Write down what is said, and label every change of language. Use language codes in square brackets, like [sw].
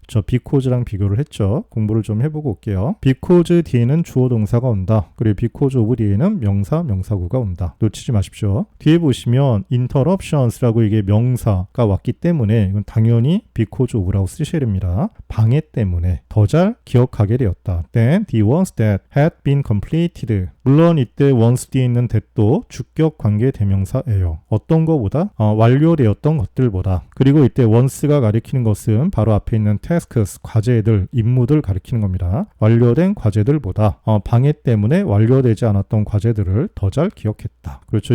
[ko] 저 because랑 비교를 했죠. 공부를 좀 해보고 올게요. because 뒤에는 주어 동사가 온다. 그리고 because of 뒤에는 명사, 명사구가 온다. 놓치지 마십시오. 뒤에 보시면 interruptions라고 이게 명사가 왔기 때문에 이건 당연히 because of라고 쓰셔야 됩니다. 방해 때문에 더 잘 기억하게 되었다. [en] Then the ones that had been completed. [ko] 물론 이때 once 뒤에 있는 that도 주격 관계 대명사예요. 어떤 거보다 완료되었던 것들보다. 그리고 이때 once가 가리키는 것은 바로 앞에 있는 tasks, 과제들, 임무들 가리키는 겁니다. 완료된 과제들보다 방해 때문에 완료되지 않았던 과제들을 더 잘 기억했다. 그렇죠.